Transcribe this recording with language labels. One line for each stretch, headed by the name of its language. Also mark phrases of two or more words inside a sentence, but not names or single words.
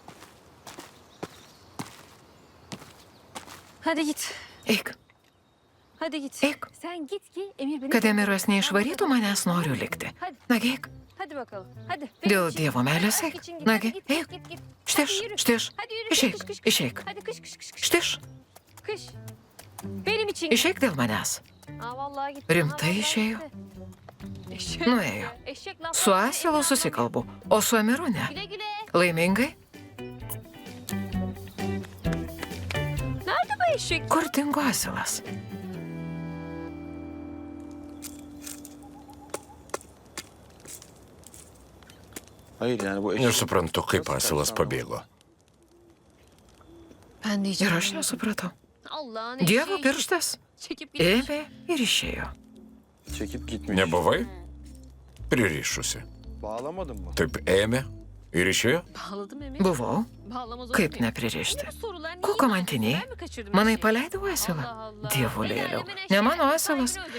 Turkish: Hadi git.
Lithuanian: Eik.
Turkish: Hadi git.
Lithuanian: Eik.
Turkish: Sen git ki Emir beni...
Lithuanian: Kad Emiras neišvarytų manęs, noriu likti. Nagi, eik.
Turkish: Hadi bakalım. Hadi.
Lithuanian: Dėl
Turkish: Benim için.
Lithuanian: Dievo meilės
Turkish: Aşk
Lithuanian: eik.
Turkish: için git.
Lithuanian: Nagi,
Turkish: Hadi git,
Lithuanian: eik.
Turkish: git, git.
Lithuanian: Štiš,
Turkish: Hadi yürü.
Lithuanian: štiš.
Turkish: Hadi yürü.
Lithuanian: Išeik,
Turkish: Kış, kış, kış.
Lithuanian: išeik.
Turkish: Hadi kış kış kış kış.
Lithuanian: Štiš.
Turkish: Kış. Benim için.
Lithuanian: Išeik dėl manęs.
Turkish: Aa, vallahi gitti.
Lithuanian: Rimtai
Turkish: Aa, vallahi
Lithuanian: išėjo.
Turkish: gitti. Eşek.
Lithuanian: Nuėjo.
Turkish: Eşek laf.
Lithuanian: Su Asilu susikalbu, o su Emiru ne.
Turkish: Güle güle.
Lithuanian: Laimingai?
Turkish: Nerede bu eşek?
Lithuanian: Kur dingo Asilas?
Turkish: Hayır yani bu eşek...
Lithuanian: Nesuprantu, kaip Asilas pabėgo.
Turkish: Ben de hiç
Lithuanian: Ir aš nesupratau.
Turkish: Allah'ın
Lithuanian: Dievo
Turkish: eşeği.
Lithuanian: pirštas
Turkish: Çekip gitmiş.
Lithuanian: ėmė ir išėjo.
Turkish: Çekip gitmiş.
Lithuanian: Nebuvai pririšusi.
Turkish: Bağlamadın mı?
Lithuanian: Taip ėmė ir išėjo?
Turkish: Bağladım Emir.
Lithuanian: Buvau,
Turkish: Bağlamaz olur
Lithuanian: kaip
Turkish: muyum?
Lithuanian: nepririšti.
Turkish: Ne bu sorular? Niye
Lithuanian: Kokią
Turkish: inandın?
Lithuanian: mantinėjai?
Turkish: Ben mi kaçırdım
Lithuanian: Manai
Turkish: eşeği?
Lithuanian: paleidau Asilą?
Turkish: Allah Allah.
Lithuanian: Dievulėliau.
Turkish: Hemen
Lithuanian: Ne
Turkish: eşeği
Lithuanian: mano
Turkish: sahibine
Lithuanian: Asilas.
Turkish: ödemiş.